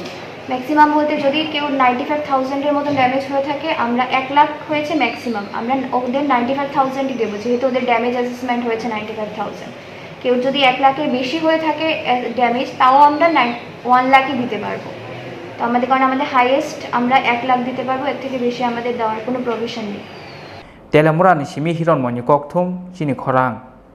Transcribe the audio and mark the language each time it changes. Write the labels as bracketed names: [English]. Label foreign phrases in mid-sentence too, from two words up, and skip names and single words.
[Bangla] ম্যাক্সিমাম বলতে যদি কেউ 95,000-এর মতন ড্যামেজ হয়ে থাকে আমরা 1 লাখ হয়েছে ম্যাক্সিমাম আমরা ওদের 95,000-ই দেবো যেহেতু ওদের [English] damage assessment [Bangla] হয়েছে 95,000 কেউ যদি 1 লাখের বেশি হয়ে থাকে ড্যামেজ তাও আমরা 1 লাখই দিতে পারবো তো কারণ আমাদের হাইয়েস্ট আমরা 1 লাখ দিতে পারবো, এর থেকে বেশি আমাদের দেওয়ার কোনো প্রভিশন নেই। [Kok Borok] Teliamura ni simi hiron moni kokthum Chini Khorang.